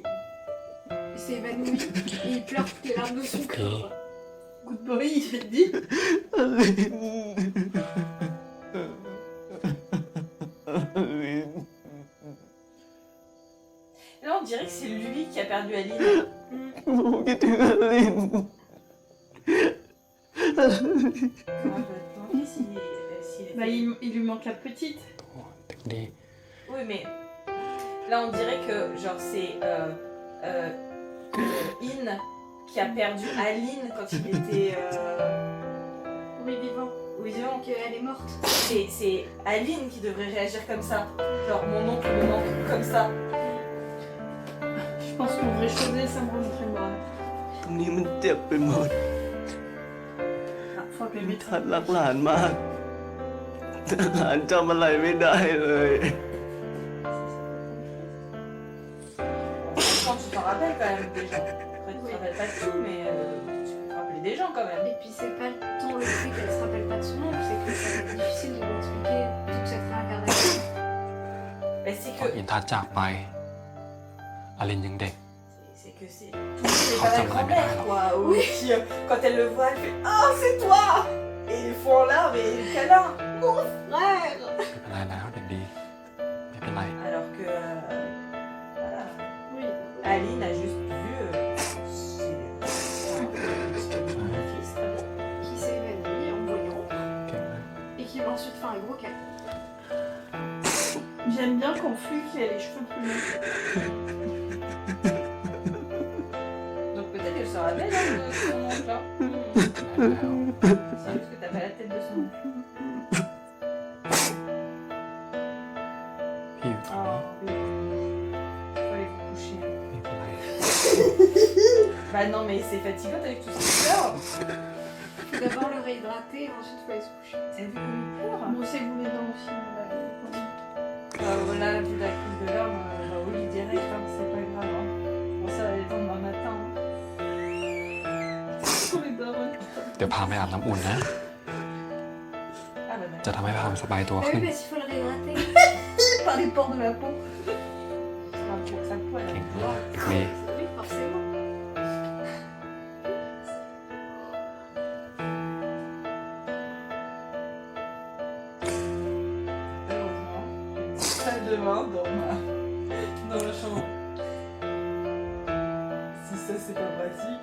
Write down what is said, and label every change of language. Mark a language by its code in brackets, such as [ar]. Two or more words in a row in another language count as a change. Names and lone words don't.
[fr] Il s'est évanoui et il pleure toutes les larmes de son corps. [en] Good boy, [fr] il dit. Là, on dirait que c'est lui qui a perdu Aline. [th] คิดถึงอลิน [fr] Comment je vais te demander s'il Bah, était... il lui manque la petite. [th] ดี [fr] Oui, mais là, on dirait que, genre, c'est In qui a perdu Aline quand il était... Oui, vivant. Oui, disons, Qu'elle est morte. c'est Aline qui devrait réagir comme ça. Genre, mon oncle me manque comme ça. Je pense qu'on devrait choisir, ça me remontrait le bras. [th] ตรงนี้มันเจ็บไปหมด [fr] Ah, faut appeler le [th] มิ [fr] médecin. [th] ทัศน์รักหลานมากแต่หลานจำอะไรไม่ได้เลย [fr] Quand tu des gens. Après, tu te rappelles pas de tout, mais tu peux te rappeler des gens quand même. Et puis c'est pas tant le fait qu'elle se rappelle pas de son nom, c'est que ça va être difficile de lui expliquer toute cette réincarnation. Mais c'est [th] ตอน [fr] que [th] อินทัศน์จากไปอลินยังเด็ก [fr] c'est que c'est pas la grand-mère quoi. Oui. Qui, quand elle le voit, elle fait ah c'est toi. Et ils font là mais câlin. Frère! [th] ไม่เป็นไรแล้วเด็กดีไม่เป็นไร [fr] Alors que voilà. Oui. Aline a juste vu Qui s'est évanoui en voyant [th] เก่งมาก [fr] et qui va ensuite faire un gros câlin. J'aime bien quand Fluke il a les cheveux plus longs. donc peut-être qu'elle se rappelle hein, de son oncle. Hein. [th] แล้ว [fr] C'est juste que t'as pas la tête de son oncle. [th] พี่อยู่ตรงนี้ [fr] Faut aller vous coucher. [th] ไม่เป็นไร [fr] Bah non mais c'est fatigant avec tout ce qui pleure. Faut d'abord le réhydrater et ensuite faut aller se coucher. T'as vu comme il pleure. Bon, c'est vous les dents aussi. On va aller. Là, vu la crise de larmes, au lit direct, hein, c'est pas grave. Hein. Bon, ça va aller demain matin. Hein. Pour les darons. [th] เดี๋ยวพาไปอาบน้ำอุ่นนะ [fr] Ah bah d'accord. [th] จะทำให้พามสบายตัว [fr] Ah [th] ขึ้น [fr] oui, parce qu'il faut le réhydrater. Par les pores de la peau. Pour que ça poêle. [th] เก่งมากเด็กดี [fr] Oui, forcément. Heureusement, salle de bain dans la chambre. Si ça c'est pas pratique.